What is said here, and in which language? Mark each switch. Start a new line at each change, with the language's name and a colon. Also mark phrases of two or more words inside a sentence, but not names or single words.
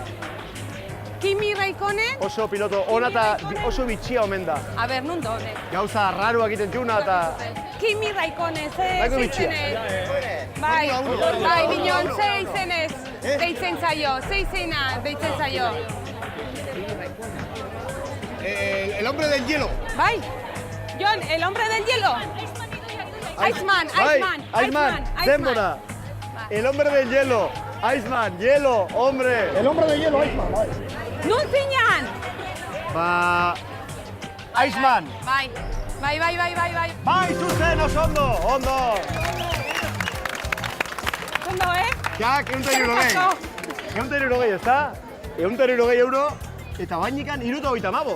Basque: Kimi Raikkonen? Oso piloto ona eta oso bitxia omen da. A ber, nun dode? Gauza raruak egiten txuna eta... Kimi Raikkonen, Nahiko bitxia. Bai, bineon, ze izenez deitzen zaio, ze izena deitzen zaio.
Spanish: El hombre del hielo.
Basque: Bai, Jon,
Spanish: el hombre del hielo. Iceman. Denbora. El hombre del hielo. Iceman, hielo, hombre. El hombre del hielo,
Basque: Iceman, bai. Nun zinean? Iceman. Bai. Bai, zuzen, oso ondo, ondo. Ondo, Jak, €160, ezta? €160 eta bainikan €135.